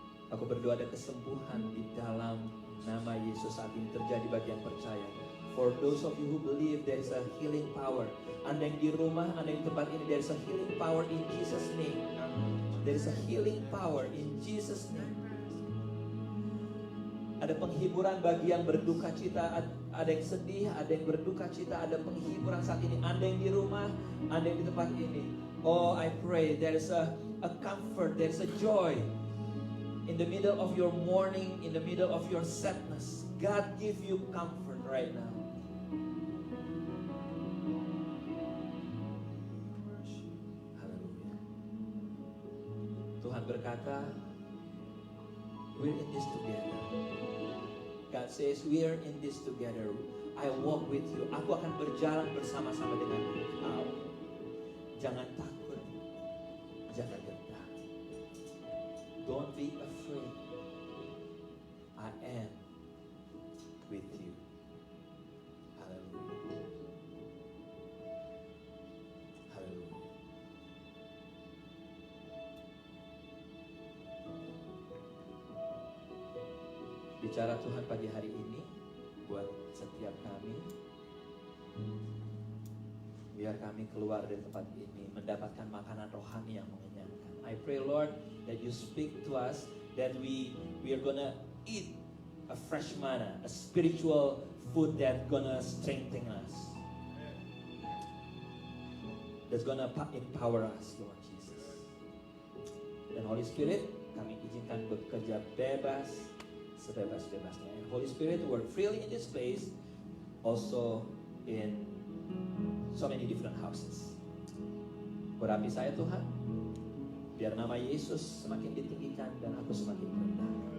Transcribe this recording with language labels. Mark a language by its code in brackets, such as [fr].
[id] Aku berdoa ada kesembuhan di dalam nama Yesus saat ini terjadi bagi yang percaya. [en] For those of you who believe there is a healing power. [id] Anda yang di rumah, Anda yang di tempat ini, [en] there is a healing power in Jesus' name. There is a healing power in Jesus' name. [id] Ada penghiburan bagi yang berduka cita, ada yang sedih, ada yang berduka cita, ada penghiburan saat ini. Anda yang di rumah, Anda yang di tempat ini. [en] Oh, I pray there is a comfort, there is a joy in the middle of your mourning, in the middle of your sadness. God give you comfort right now. Haleluya. [id] Tuhan berkata, [en] we're in this together. God says, we are in this together. I walk with you. [id] Aku akan berjalan bersama-sama dengan engkau. Jangan takut. Jangan gentar. [en] Don't be afraid. I am with you. Hallelujah. Hallelujah. [id] Bicara Tuhan pagi hari ini buat setiap kami. Biar kami keluar dari tempat ini mendapatkan makanan rohani yang mengenyangkan. [en] I pray, Lord, that you speak to us, that we are gonna eat a fresh manna, a spiritual food that gonna strengthen us, that's gonna empower us, Lord Jesus. [id] Dan Holy Spirit, kami izinkan bekerja bebas, sebebas-bebasnya. [en] And Holy Spirit, work freely in this place, also in so many different houses. [id] Urapi saya Tuhan, biar nama Yesus semakin ditinggikan dan aku semakin rendah.